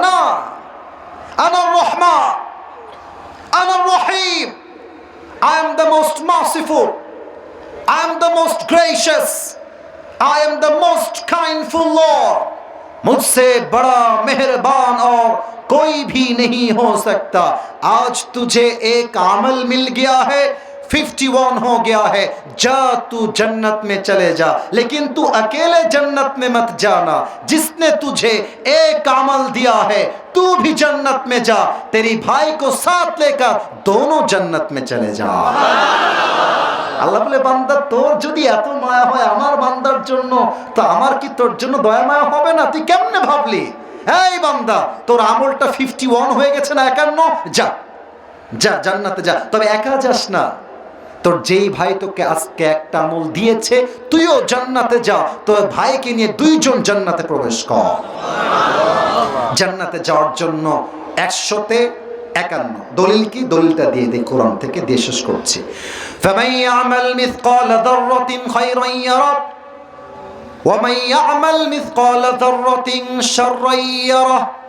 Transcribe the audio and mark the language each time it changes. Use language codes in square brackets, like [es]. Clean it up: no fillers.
[bn] না, আনার রহমান, আনার রহিম, [en] I am the most merciful, I am the most gracious, I am the most kindful Lord, [hi] मुझसे बड़ा मेहरबान और कोई भी नहीं हो सकता। आज तुझे एक अमल मिल गया है, 51 हो गया है, जा तू जन्नत में चले जा, लेकिन तू अकेले जन्नत में मत जाना, जिसने तुझे एक अमल दिया है तू भी जन्नत में जा, तेरी भाई को साथ लेकर दोनों जन्नत में चले जा। [bn] আল্লাহ বলে বান্দা তোর যদি এত মায়া হয় আমার বান্দার জন্য, তো আমার কি তোর জন্য দয়া মায়া হবে না? তুই কেমনে ভাবলি? এই বান্দা তোর আমলটা 51 হয়ে গেছে না 51, যা যা জান্নাতে যা। তবে একা যাস না, তোর যেই ভাই তোকে আজকে একটা আমল দিয়েছে তুইও জান্নাতে যা, তোর ভাইকে নিয়ে দুইজন জান্নাতে প্রবেশ কর। জান্নাতে যাওয়ার জন্য 151 দলিল কি? দলিলটা দিয়ে দিই কোরআন থেকে, দিয়ে শেষ করছি। [ar] فمن يعمل مثقال ذرة خيرا يره ومن يعمل مثقال ذرة شرا يره।